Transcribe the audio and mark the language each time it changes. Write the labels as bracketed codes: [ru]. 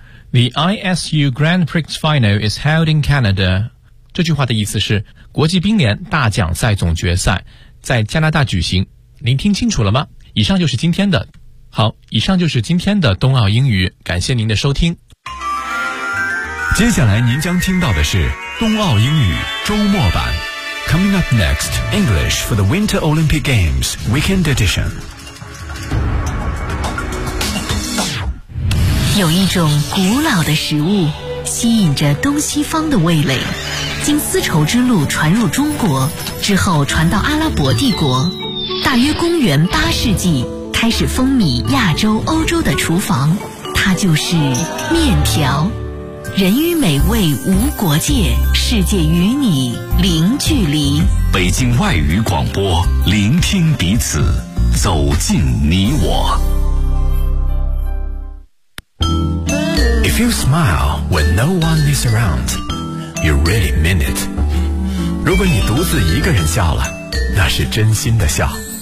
[en] The ISU Grand Prix Final is held in Canada. [zh] 这句话的意思是国际冰联大奖赛总决赛在加拿大举行。您听清楚了吗？以上就是今天的。好，以上就是今天的冬奥英语，感谢您的收听。接下来您将听到的是冬奥英语周末版。 [en] Coming up next, English for the Winter Olympic Games Weekend Edition. [zh] 有一种古老的食物吸引着东西方的味蕾，经丝绸之路传入中国之后传到阿拉伯帝国，大约公元八世纪开始风靡亚洲欧洲的厨房，它就是面条。人与美味无国界，世界与你零距离。北京外语广播，聆听彼此，走进你我。 [en] You smile when no one is around, you really mean it. [zh] 如果你独自一个人笑了，那是真心的笑。